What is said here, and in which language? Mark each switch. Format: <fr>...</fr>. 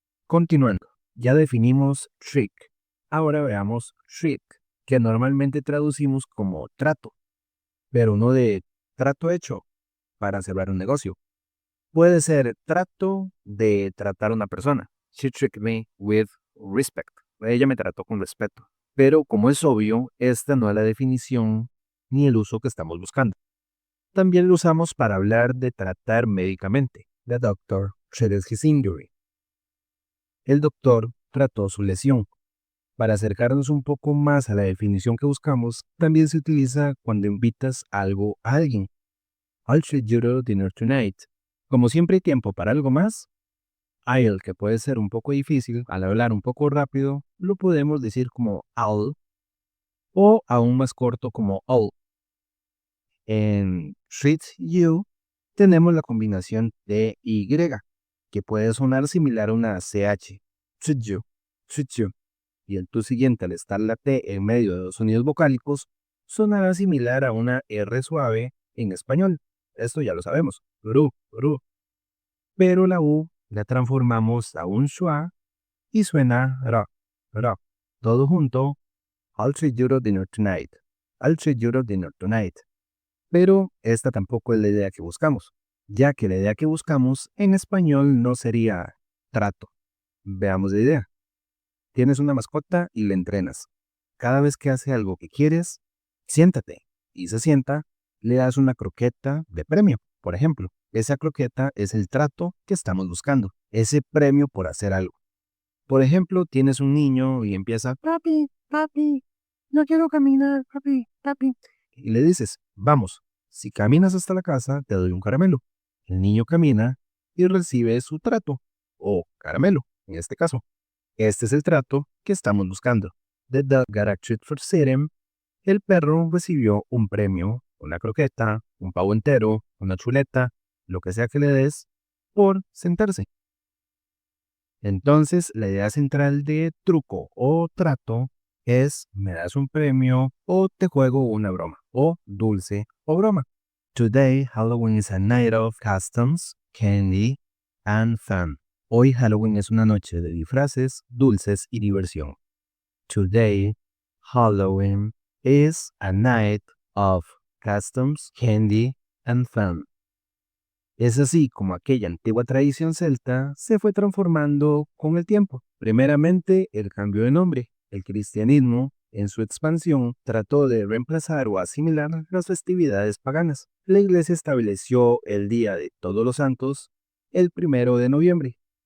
<es>Continuando, ya definimos trick. Ahora veamos trick, que normalmente traducimos como trato, pero no de trato hecho para cerrar un negocio. Puede ser trato de tratar a una persona.</es> <en>She treated me with respect.</en> <es>Ella me trató con respeto. Pero como es obvio, esta no es la definición ni el uso que estamos buscando. También lo usamos para hablar de tratar médicamente.</es> <en>The doctor treated his injury.</en> <es>El doctor trató su lesión. Para acercarnos un poco más a la definición que buscamos, también se utiliza cuando invitas algo a alguien.</es> <en>I'll treat you to dinner tonight.</en> <es>Como siempre hay tiempo para algo más, I'll, que puede ser un poco difícil, al hablar un poco rápido, lo podemos decir como I'll o aún más corto como all. En treat you tenemos la combinación de Y, que puede sonar similar a una CH. Treat you, treat you. Y el tú siguiente, al estar la T en medio de dos sonidos vocálicos, sonará similar a una R suave en español. Esto ya lo sabemos. Ru, ru. Pero la U la transformamos a un schwa y suena ra, ra. Todo junto.</es> <en>I'll treat you to dinner tonight. I'll treat you to dinner tonight.</en> <es>Pero esta tampoco es la idea que buscamos, ya que la idea que buscamos en español no sería trato. Veamos la idea. Tienes una mascota y la entrenas. Cada vez que hace algo que quieres, siéntate. Y se sienta, le das una croqueta de premio, por ejemplo. Esa croqueta es el trato que estamos buscando, ese premio por hacer algo. Por ejemplo, tienes un niño y empieza, papi, papi, no quiero caminar, papi, papi. Y le dices, vamos, si caminas hasta la casa, te doy un caramelo. El niño camina y recibe su trato, o caramelo, en este caso. Este es el trato que estamos buscando.</es> <en>The dog got a treat for sitting.</en> <es>El perro recibió un premio, una croqueta, un pavo entero, una chuleta, lo que sea que le des, por sentarse. Entonces, la idea central de truco o trato es me das un premio o te juego una broma, o dulce o broma.</es> <en>Today, Halloween is a night of customs, candy, and fun.</en> <es>Hoy Halloween es una noche de disfraces, dulces y diversión.</es> <en>Today, Halloween is a night of customs, candy, and fun.</en> <es>Es así como aquella antigua tradición celta se fue transformando con el tiempo. Primeramente, el cambio de nombre. El cristianismo, en su expansión, trató de reemplazar o asimilar las festividades paganas. La iglesia estableció el Día de Todos los Santos el 1 de noviembre.</es>